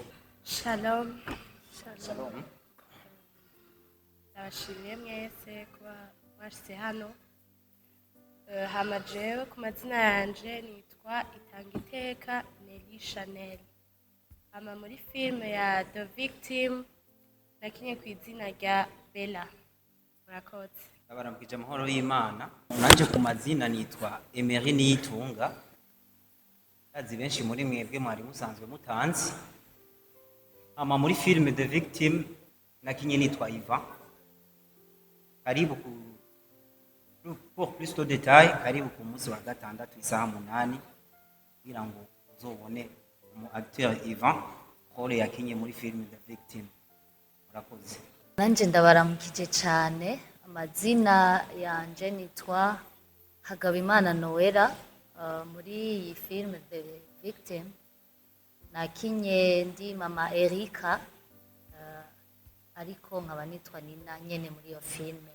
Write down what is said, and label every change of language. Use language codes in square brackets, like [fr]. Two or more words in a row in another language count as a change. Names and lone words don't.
[rn] Shalom. Ndabashimiye mwese kuba mwashyize hano. Hama jewe ku mazina yanje nitwa Itangiteka Nelly Chanel. Hama muri filime ya The Victim nakinye ku izina rya Bella. Murakoze. Abaramukije amahoro y'Imana. Nanje ku mazina nitwa Emery Niyitunga. Azi benshi muri mwebwe mwari musanzwe mutanzi. Hama muri filime The Victim nakinye nitwa Ivan. Karibu [fr] pour plus de détails, [rn] karibu ku munsi wa gatandatu isaha 8 kugira ngo uzobone umu acteur Ivan role yakinye muri filime The Victim. Murakoze. Nanje ndabaramukije cyane. Amazina yanje nitwa Hagabimana Noella. Muri iyi filime The Victim nakinye ndi mama Erika, ariko nkaba nitwa Nina nyene muri iyo filime.